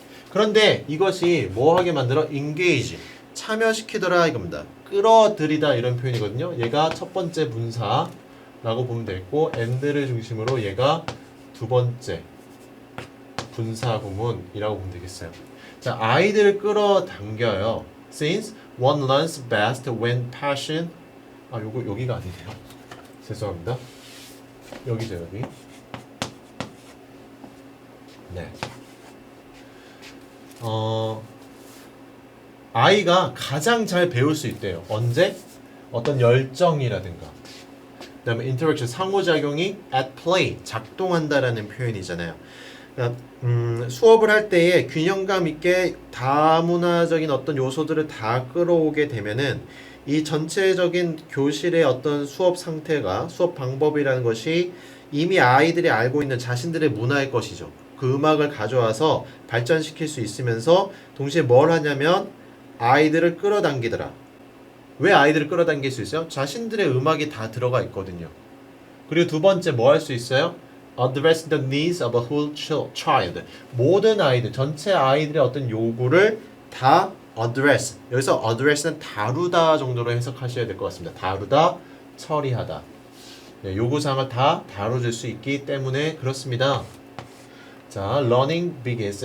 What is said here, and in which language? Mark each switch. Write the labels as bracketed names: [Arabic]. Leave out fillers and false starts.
[Korean] 그런데 이것이 뭐하게 만들어? engage, 참여시키더라 이겁니다. 끌어들이다 이런 표현이거든요. 얘가 첫 번째 분사라고 보면 되겠고, and를 중심으로 얘가 두 번째 분사 구문이라고 보면 되겠어요. 자, 아이들을 끌어당겨요. [English] Since one learns best when passion. [Korean] 요거 여기가 아니네요. 죄송합니다. 여기죠, 여기. 네. 아이가 가장 잘 배울 수 있대요. 언제? 어떤 열정이라든가. 그다음에 interaction, 상호작용이 [English] at play, [Korean] 작동한다라는 표현이잖아요. 그러니까, 수업을 할 때에 균형감 있게 다문화적인 어떤 요소들을 다 끌어오게 되면은 이 전체적인 교실의 어떤 수업 상태가, 수업 방법이라는 것이 이미 아이들이 알고 있는 자신들의 문화의 것이죠. 그 음악을 가져와서 발전시킬 수 있으면서 동시에 뭘 하냐면 아이들을 끌어당기더라. 왜 아이들을 끌어당길 수 있어요? 자신들의 음악이 다 들어가 있거든요. 그리고 두 번째 뭐 할 수 있어요? [English] Address the needs of a whole child. [Korean] 모든 아이들, 전체 아이들의 어떤 요구를 다 address. 여기서 address는 다루다 정도로 해석하셔야 될 것 같습니다. 다루다, 처리하다. 네, 요구사항을 다 다뤄줄 수 있기 때문에 그렇습니다. [English] 자, learning begins.